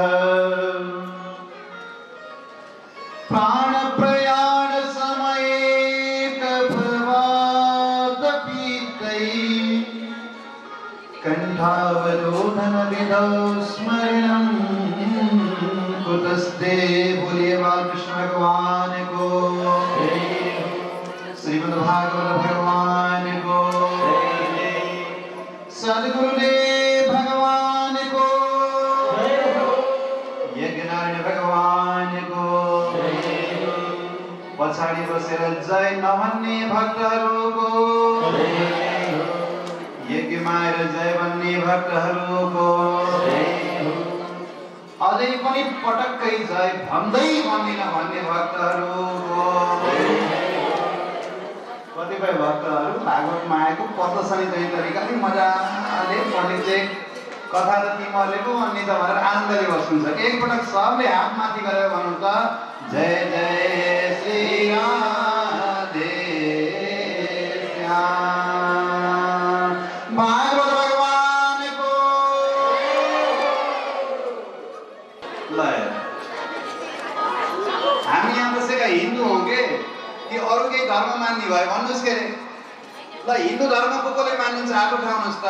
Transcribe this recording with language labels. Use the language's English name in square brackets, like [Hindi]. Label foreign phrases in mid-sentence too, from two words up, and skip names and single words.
[Sanskrit] प्राण प्रयाण समय कभवात पीतै कंठावरोधन विधौ स्मरणं कुतस्ते। [Hindi] बोलिए बालकृष्ण भगवान को, श्रीमद् भागवत भगवान को, सद्गुरुदेव भगवान को, यज्ञनारायण भगवान को, [Nepali] पछाडि बसेर जय नभन्ने भक्तहरूको, यज्ञमाएर जय भन्ने भक्तहरूको, अझै पनि पटक्कै जय भन्दै भन्दिन भन्ने भक्तहरूको। कतिपय भक्तहरू भागवतमा आएको पत्लसनी चाहिँ तरिकाले मजाले पढ्ने चाहिँ कथा त तिमीहरूले पो भन्ने त भनेर आनन्दले बस्नुहुन्छ। एकपटक सबले हात माथि गरेर भन्नु त जय जय श्री राधे श्याम भागवत भगवानको। ल हामी यहाँ बसेका हिन्दू हौ के अरू केही धर्म मान्ने भयो भन्नुहोस् के अरे। ल हिन्दू धर्म को कोले मान्नुहुन्छ हात उठाउनुहोस् त।